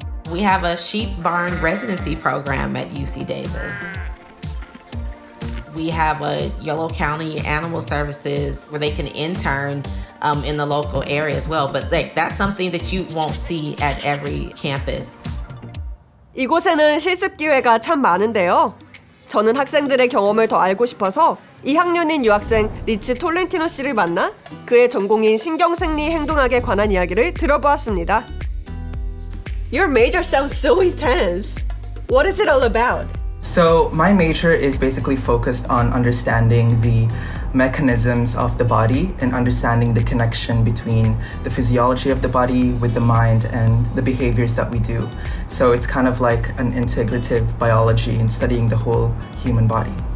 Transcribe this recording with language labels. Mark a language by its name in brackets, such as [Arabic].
[English] We have a sheep barn residency program at UC Davis. We have a Yolo County Animal Services where they can intern in the local area as well. But that's something that you won't see at every campus. [Korean] 이곳에는 실습 기회가 참 많은데요. 저는 학생들의 경험을 더 알고 싶어서 2학년인 유학생 리치 톨렌티노 씨를 만나 그의 전공인 신경생리 행동학에 관한 이야기를 들어보았습니다. [English] Your major sounds so intense. What is it all about? So my major is basically focused on understanding the mechanisms of the body and understanding the connection between the physiology of the body with the mind and the behaviors that we do. So it's kind of like an integrative biology in studying the whole human body.